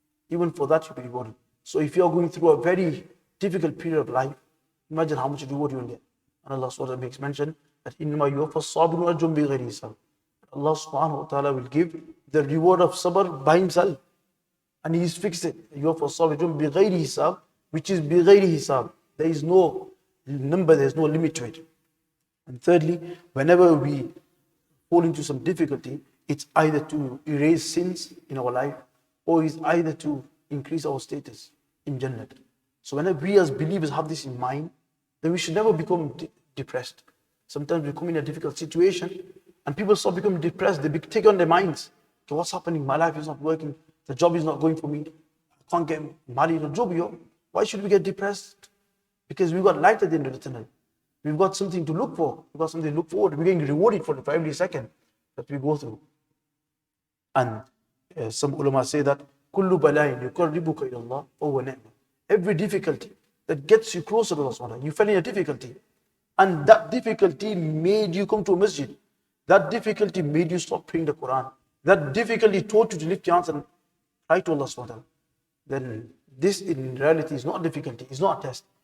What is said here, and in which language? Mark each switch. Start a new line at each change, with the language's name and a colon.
English: Even for that you will be rewarded. So if you are going through a very difficult period of life, imagine how much reward you will get. And Allah subhanahu wa ta'ala makes mention that
Arabic: إِنَّمَا يُوَفَّى الصَّابِرُونَ أَجْرُهُم بِغَيْرِ حِسَابٍ.
English: Allah subhanahu wa ta'ala will give the reward of sabr by Himself. And He is fixed it.
Arabic: يُوَفَّى الصَّابِرُونَ بِغَيْرِ حِسَابٍ,
English: which is
Arabic: بِغَيْرِ حِسَابٍ.
English: There is no number, there is no limit to it. And thirdly, whenever we fall into some difficulty, it's either to erase sins in our life, or it's either to increase our status in Jannah. So whenever we as believers have this in mind, then we should never become depressed. Sometimes we come in a difficult situation, and people start becoming depressed. They take on their minds. Okay, what's happening? My life is not working. The job is not going for me. I can't get married or job. Why should we get depressed? Because we've got light at the end of the tunnel. We've got something to look for. We've got something to look forward to. We're getting rewarded for every second that we go through. And some ulama say that
Arabic: كُلُّ بَلَاءٍ يُقَرِّبُكَ إِلَى اللَّهِ فَهُوَ نِعْمَةٌ.
English: Every difficulty that gets you closer to Allah subhanahu wa ta'ala. You fell in a difficulty, and that difficulty made you come to a masjid. That difficulty made you stop praying the Quran. That difficulty taught you to lift your hands and cry to Allah subhanahu wa ta'ala. Then this in reality is not a difficulty, it's not a test.